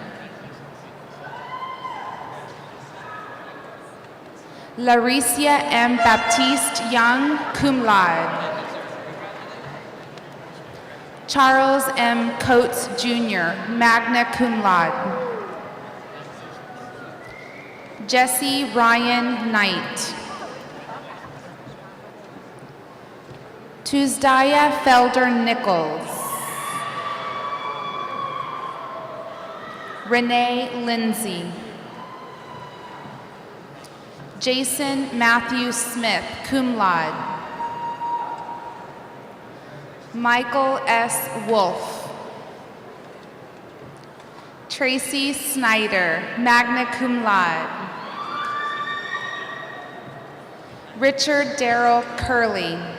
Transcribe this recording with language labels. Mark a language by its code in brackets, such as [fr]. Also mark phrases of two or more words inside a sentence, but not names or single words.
[en] Laricia M. Baptiste Young, [la] cum laude. [en] Charles M. Coates Jr., [la] magna cum laude. [en] Jesse Ryan Knight. Tuesdaya Felder Nichols. Renee Lindsay. Jason Matthew Smith, [la] cum laude. [en] Michael S. Wolf. Tracy Snyder, [la] magna cum laude. [en] Richard Darrell Curley.